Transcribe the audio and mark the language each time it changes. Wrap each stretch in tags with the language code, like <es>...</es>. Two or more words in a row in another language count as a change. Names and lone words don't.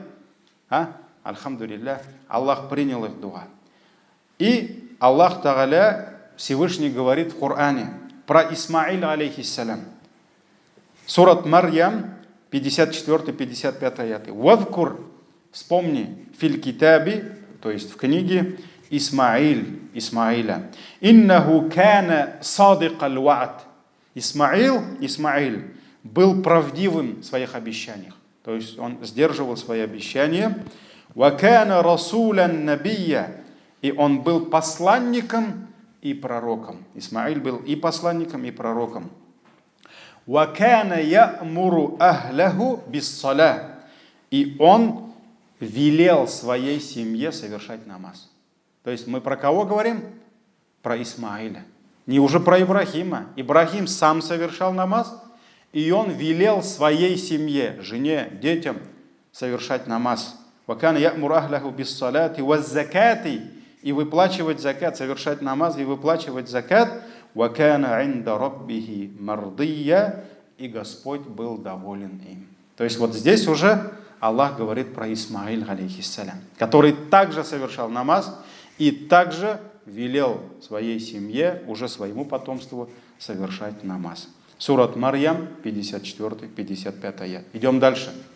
<ru>Альхамдулилля, Аллах принял их дуа. И Аллах Тааля Всевышний говорит в Коране про Исмаиля, алейхиссалям. Сурат Марьям, 54-55 аяты. «Вадкур» – вспомни,</ru> <ar>«في الكتاب»,</ar> <ru>то есть в книге, Исмаиля.</ru> <ar>«إنه كان صادق الوعد».</ar> <ru>Исмаил был правдивым в своих обещаниях. То есть он сдерживал свои обещания.</ru> <ar>«وكان رسولا نبيا».</ar> <ru>И он был посланником и пророком. Исмаил был и посланником, и пророком.</ru> <ar>«وكان يأمر أهله بالصلاة».</ar> <ru>И он велел своей семье совершать намаз. То есть мы про кого говорим? Про Исмаиля. Не уже про Ибрахима. Ибрахим сам совершал намаз, и он велел своей семье, жене, детям совершать намаз.</ru> <ar>«وكان يأمر أهله بالصلاة والزكاة».</ar> <ru>И выплачивать закат, совершать намаз и выплачивать закат.</ru> <ar>«وكان عند ربه مرضيا».</ar> <ru>И Господь был доволен им. То есть вот здесь уже Аллах говорит про Исмаиль, алейхиссалям, который также совершал намаз и также велел своей семье, уже своему потомству, совершать намаз. Сурат Марьям, 54-55 аят. Идем дальше.</ru>